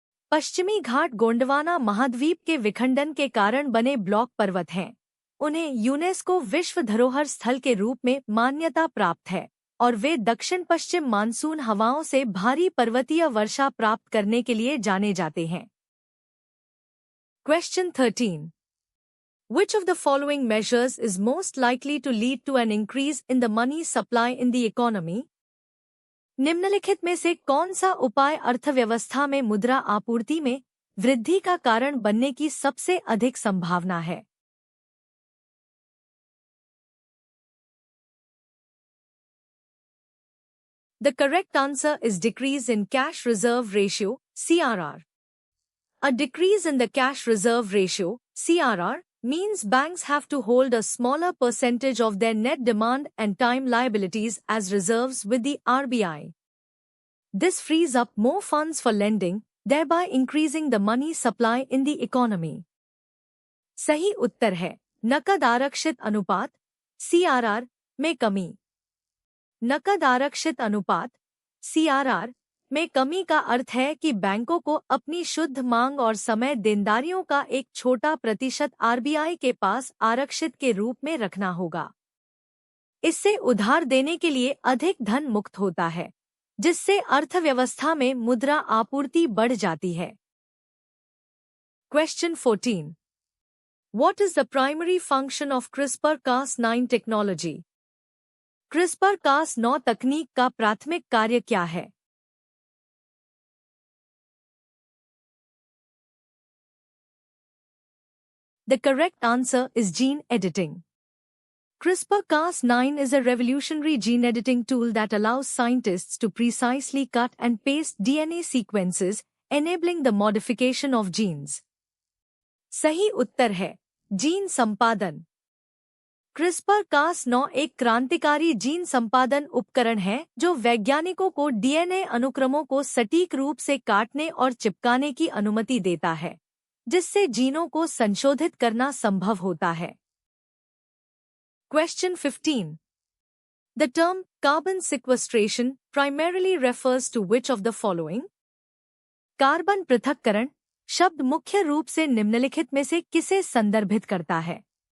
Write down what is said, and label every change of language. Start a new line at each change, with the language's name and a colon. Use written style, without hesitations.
Hindi: पश्चिमी घाट गोंडवाना महाद्वीप के विखंडन के कारण बने ब्लॉक पर्वत हैं। उन्हें यूनेस्को विश्व धरोहर स्थल के रूप में मान्यता प्राप्त है और वे दक्षिण पश्चिम मानसून हवाओं से भारी पर्वतीय वर्षा प्राप्त करने के लिए जाने जाते हैं।
English: Question 13. Which of the following measures is most likely to lead to an increase in the money supply in the economy?
Hindi: निम्नलिखित में से कौन सा उपाय अर्थव्यवस्था में मुद्रा आपूर्ति में वृद्धि का कारण बनने की सबसे अधिक संभावना है?
English: The correct answer is decrease in cash reserve ratio, CRR. A decrease in the cash reserve ratio, CRR, means banks have to hold a smaller percentage of their net demand and time liabilities as reserves with the RBI. This frees up more funds for lending, thereby increasing the money supply in the economy.
Hindi: सही उत्तर है नकद आरक्षित अनुपात, CRR, में कमी। नकद आरक्षित अनुपात, CRR, में कमी का अर्थ है कि बैंकों को अपनी शुद्ध मांग और समय देनदारियों का एक छोटा प्रतिशत RBI के पास आरक्षित के रूप में रखना होगा। इससे उधार देने के लिए अधिक धन मुक्त होता है, जिससे अर्थव्यवस्था में मुद्रा आपूर्ति बढ़ जाती है।
English: Question 14. What is the primary function of CRISPR-Cas9 technology?
Hindi: CRISPR-Cas9 तकनीक का प्राथमिक कार्य क्या है?
English: The correct answer is gene editing. CRISPR-Cas9 is a revolutionary gene editing tool that allows scientists to precisely cut and paste DNA sequences, enabling the modification of genes.
Hindi: सही उत्तर है gene संपादन। CRISPR-Cas9 एक क्रांतिकारी जीन संपादन उपकरण है जो वैज्ञानिकों को DNA अनुक्रमों को सटीक रूप से काटने और चिपकाने की अनुमति देता है, जिससे जीनों को संशोधित करना संभव होता है।
English: Question 15. The term carbon sequestration primarily refers to which of the following?
Hindi: Carbon पृथक्करण शब्द मुख्य रूप से निम्नलिखित में से किसे संदर्भित करता है?